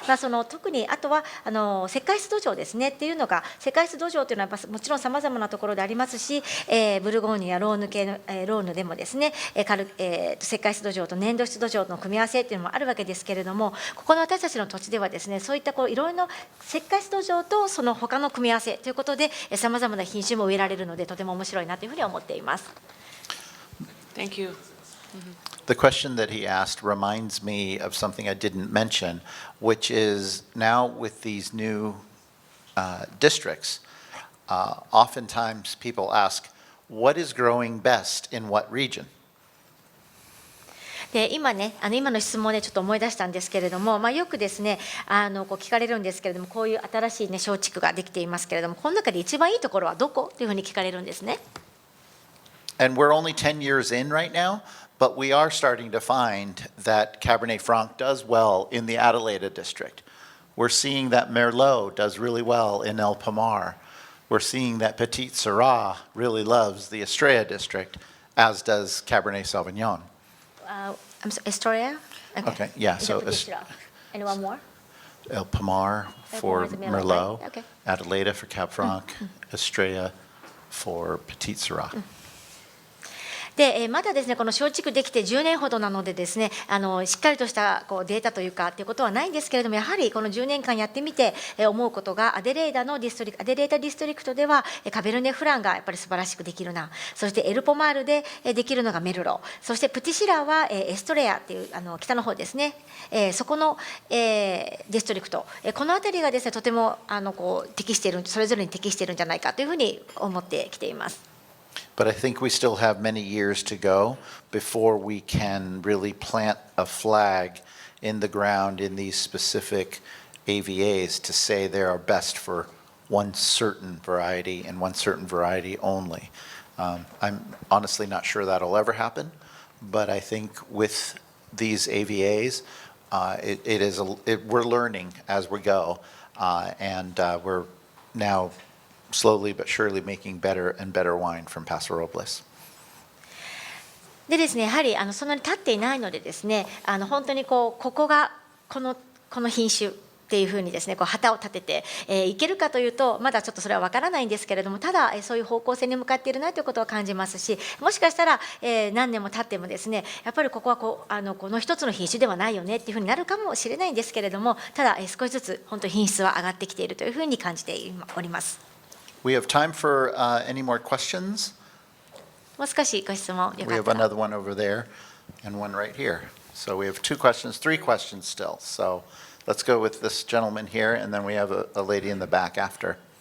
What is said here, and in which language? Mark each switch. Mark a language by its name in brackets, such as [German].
[Japanese] その特にあとは石灰質土壌ですねっていうのが、石灰質土壌というのはもちろんさまざまなところでありますし、ブルゴーニュやローヌ系のローヌでもですね、石灰質土壌と粘土質土壌の組み合わせっていうのもあるわけですけれども、ここの私たちの土地ではですね、そういったいろいろな石灰質土壌とその他の組み合わせということで、さまざまな品種も植えられるので、とても面白いなというふうに思っています。 [English] Thank you. The question that he asked reminds me of something I didn't mention, which is now with these new districts, oftentimes people ask, what is growing best in what region? [Japanese] で今ね、今の質問でちょっと思い出したんですけれども、よくですね聞かれるんですけれども、こういう新しい、ね、松竹ができていますけれども、この中で一番いいところはどこというふうに聞かれるんですね。 [English] And we're only 10 years in right now, but we are starting to find that Cabernet Franc does well in the Adelaida district. We're seeing that Merlot does really well in El Pomar. We're seeing that Petit Syrah really loves the Estrella district, as does Cabernet Sauvignon. Estrella? Okay, yeah, so And one more? El Pomar for Merlot, Okay. Adelaida for Cab Franc, Estrella for Petit Syrah. [Japanese] でまだですね、この松竹できて10年ほどなのでですね、しっかりとしたデータというかっていうことはないんですけれども、やはりこの10年間やってみて思うことが、アデレータディストリクトではカベルネ・フランがやっぱり素晴らしくできるな、そしてエルポマールでできるのがメルロ、そしてプティシラーはエストレアっていう北の方ですね、そこのディストリクト、この辺りがですね、とても適している、それぞれに適しているんじゃないかというふうに思ってきています。 [English] But I think we still have many years to go before we can really plant a flag in the ground in these specific AVAs to say they are best for one certain variety and one certain variety only. I'm honestly not sure that'll ever happen, but I think with these AVAs, we're learning as we go, and we're now slowly but surely making better and better wine from Paso Robles. [Japanese] でですね、やはりそんなに経っていないのでですね、本当にここがこの品種っていうふうにですね、旗を立てていけるかというと、まだちょっとそれは分からないんですけれども、ただそういう方向性に向かっているなということは感じますし、もしかしたら何年も経ってもですね、やっぱりここはこの一つの品種ではないよねっていうふうになるかもしれないんですけれども、ただ少しずつ本当に品質は上がってきているというふうに感じております。 [English] We have time for any more questions. [Japanese] もう少しご質問よ [English] We [Japanese] か [English] have [Japanese] ったら。 [English] another one over there and one right here. So we have 2 questions, 3 questions still. So let's go with this gentleman here, and then we have a lady in the back after.